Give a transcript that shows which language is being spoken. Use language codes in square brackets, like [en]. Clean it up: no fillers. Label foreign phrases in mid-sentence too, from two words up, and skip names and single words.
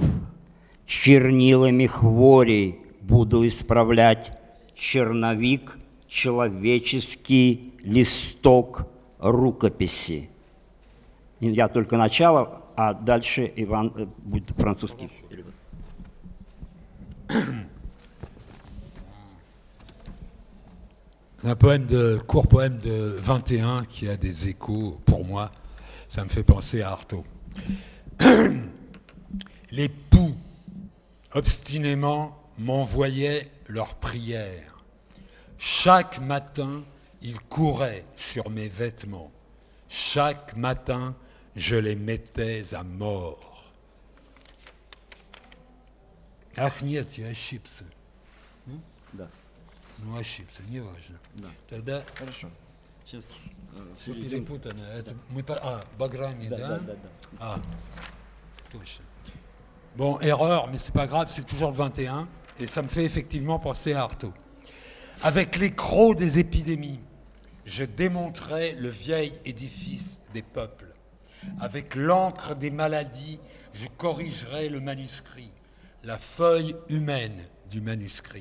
[ru] Чернилами хворей буду исправлять черновик, человеческий листок рукописи. Я только начало, а дальше Иван будет французский перевод. [fr] Un court poème de 21 qui a des échos pour moi. Ça me fait penser à Artaud. Les poux, obstinément, m'envoyaient leurs prières. Chaque matin, ils couraient sur mes vêtements. Chaque matin, je les mettais à mort. [ru] Ах, нет, я ошибся. Да. Ну, ошибся, неважно. Да. Тогда Хорошо. Сейчас все перепутано. Это мы Баграми, да? Да. [fr] Ah, touche. Bon, erreur, mais c'est pas grave, c'est toujours le 21, et ça me fait effectivement penser à Artaud. Avec les crocs des épidémies, je démonterai le vieil édifice des peuples. Avec l'encre des maladies, je corrigerai le manuscrit, la feuille humaine du manuscrit.